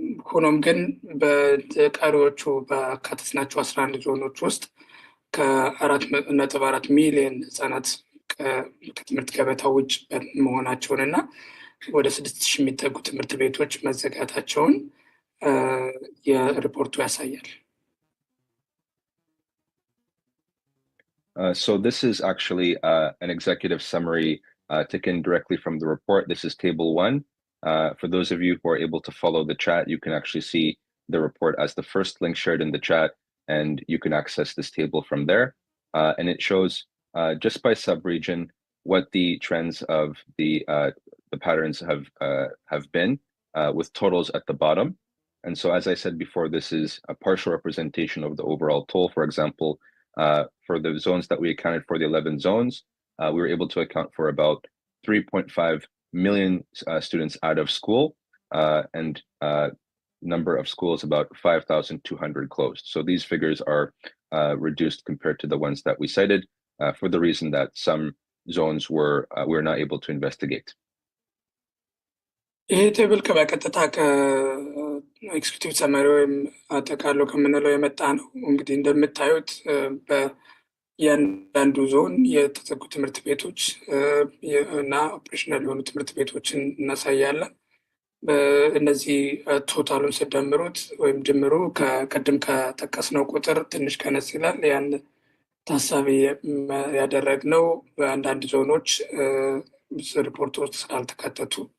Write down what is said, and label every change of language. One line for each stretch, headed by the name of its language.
Amharic: ሆኖም ግን በቀሪዎቹ በአካተትናቸው 11 ዞኖች ውስጥ ከ4.4 ሚሊዮን ህጻናት ከትምህርት ገበታ ውጭ መሆናቸውን እና ወደ 6,000 የሚጠጉ ትምህርት ቤቶች መዘጋታቸውን የሪፖርቱ ያሳያል።
English: So this is actually an executive summary taken directly from the report. This is table 1. For those of you who are able to follow the chat, you can actually see the report as the first link shared in the chat, and you can access this table from there. And it shows just by sub-region what the trends of the patterns have been, with totals at the bottom. And so, as I said before, this is a partial representation of the overall toll. For example, for the zones that we accounted for, the 11 zones, we were able to account for about 3.5 million students out of school, and number of schools about 5,200 closed. So these figures are reduced compared to the ones that we cited, for the reason that some zones were not able to investigate.
Amharic: ይሄ ቴብል በቀጥታ ከኤክስኪዩቲቭ ሰመሪ ወይም አጠቃሎ ከምንለው የመጣ ነው። እንግዲህ እንደምታዩት በእያንዳንዱ ዞን የተዘጉ ትምህርት ቤቶች እና ኦፕሬሽናል የሆኑ ትምህርት ቤቶችን እናሳያለን። እነዚህ ቶታሉን ስደምሩት ወይም ድምሩ ከቅድም ከጠቀስነው ቁጥር ትንሽ ቀነስ ይላል። ያን ታሳቢ ያደረግነው በአንዳንድ ዞኖች ሪፖርት ውስጥ ስላልተካተቱ